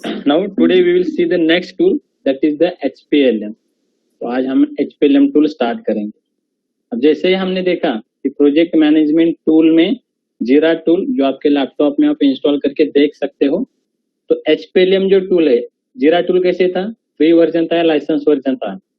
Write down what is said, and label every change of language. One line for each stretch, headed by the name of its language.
English: Now today we will see the next tool, that is the HPLM.
Hindi: तो आज हम HPLM tool start करेंगे। अब जैसे ही हमने देखा कि प्रोजेक्ट मैनेजमेंट टूल में जीरा टूल जो आपके लैपटॉप में आप इंस्टॉल करके देख सकते हो, तो HPLM जो टूल है, जीरा टूल कैसे था? फ्री वर्जन था या लाइसेंस वर्जन था?